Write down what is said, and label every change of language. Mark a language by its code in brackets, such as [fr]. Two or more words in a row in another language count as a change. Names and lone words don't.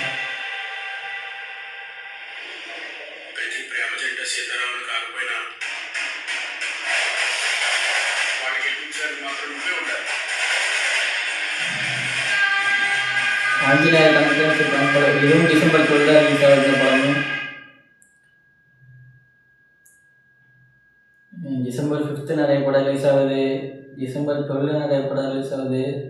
[te] ప్రతి ప్రేమ జంట సీతారాములు కాకపోయినా వాడికి ఎదుగుసారి మాత్రం నువ్వే ఉండాలి. [ta] ஆஞ்சநேயர் கணக்கு படம் இதுவும் டிசம்பர் 12 தான் ரிலீஸ் ஆகுது படமும். டிசம்பர் 5 நிறைய படம் ரிலீஸ் ஆகுது. டிசம்பர் 12 நிறைய படம் ரிலீஸ் ஆகுது.